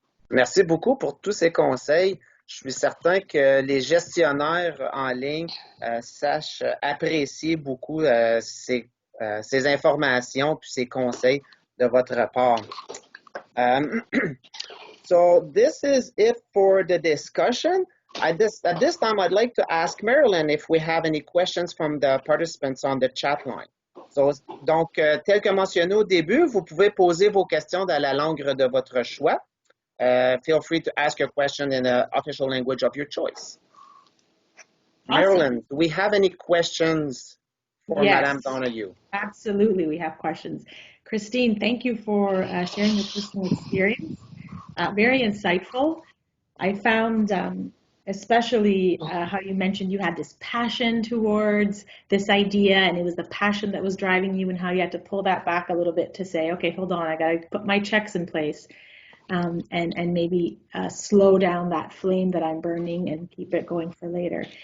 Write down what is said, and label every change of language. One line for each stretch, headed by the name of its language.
French: Merci beaucoup pour tous ces conseils. Je suis certain que les gestionnaires en ligne sachent apprécier beaucoup ces informations puis ces conseils de votre part.
English: So this is it for the discussion. At this time, I'd like to ask Marilyn if we have any questions from the participants on the chat line.
French: Donc, tel que mentionné au début, vous pouvez poser vos questions dans la langue de votre choix.
English: Feel free to ask your question in the official language of your choice. Awesome. Marilyn, do we have any questions for Mme Donoghue? Absolutely, we have questions. Christine, thank you for sharing your personal experience. Very insightful. I found especially how you mentioned you had this passion towards this idea, and it was the passion that was driving you, and how you had to pull that back a little bit to say, okay, hold on, I got to put my checks in place, and maybe slow down that flame that I'm burning and keep it going for later.